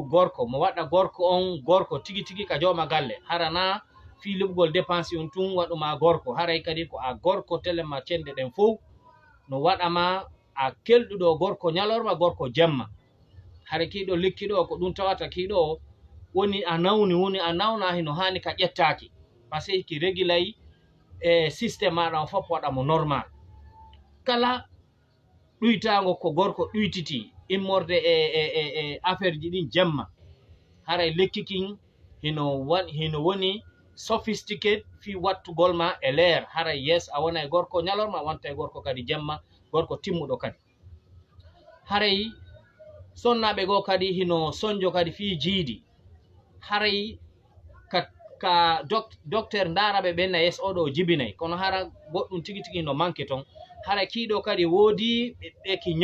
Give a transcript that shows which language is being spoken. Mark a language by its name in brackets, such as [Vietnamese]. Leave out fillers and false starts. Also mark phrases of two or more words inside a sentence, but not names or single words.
[Fula] gorko mo waɗa gorko on gorko tigi tigi ka jawma galle harana fi luɓgol dépense on tun waɗuma gorko haray kadi ko a gorko telema cende ɗen fof no waɗama a kelɗuɗo gorko ñalorma gorko jemma hara kiiɗo lekkiɗo ko ɗum tawata kiiɗo woni a nawni woni a nawna hino hani ka ƴettaki [French] par ce que [Fula] ki [French] régulay systéme [Fula] maɗa o fof waɗamo normal kala ɗuytago ko gorko ɗuytiti immorde affaire ji ɗin jemma haray lekki kin hino woni sophistiqué fi wattugol ma e leer haray yes a wona e gorko ñalorma wonta e gorko kadi jemma gorko timmuɗo kadi haray sonnaɓe goo kadi hino sonjo kadi fi jiidi haray ka docteur ndaraɓe ɓenna yes oɗo jibinay kono hara goɗɗum tigi tigi no manque ton hara kiiɗo kadi woodi ɓe